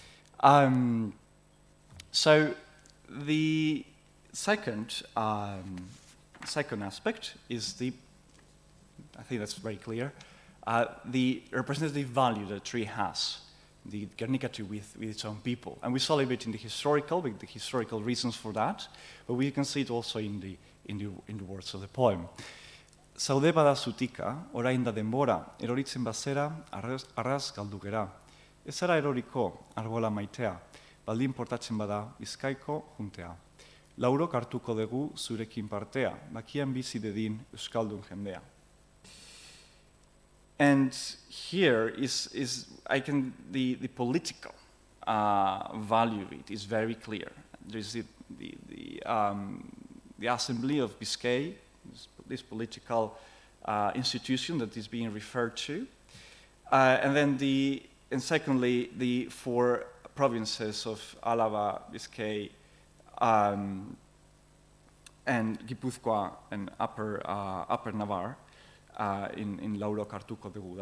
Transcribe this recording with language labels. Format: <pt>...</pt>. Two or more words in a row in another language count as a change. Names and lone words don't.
<en>So the second aspect is I think that's very clear, the representative value that a tree has, the Gernika tree with its own people. And we saw a bit in the historical reasons for that, but we can see it also in the words of the poem.</en> <eu>Zaude bada zutika, orain da denbora, eroritzen bazera, arraz galdu gera. Ez zara eroriko, arbola maitea, baldin portatzen bada, bizkaiko juntea. Laurok hartuko dugu zurekin partea, bakian bizi dedin euskaldun jendea.</eu> <en>And here the political value of it is very clear. There's the Assembly of Biscay, this political institution that is being referred to, and secondly, the four provinces of Álava, Biscay, and Gipuzkoa and Upper Navarre in</en> <eu>Lauro Cartuco de Gu.</eu>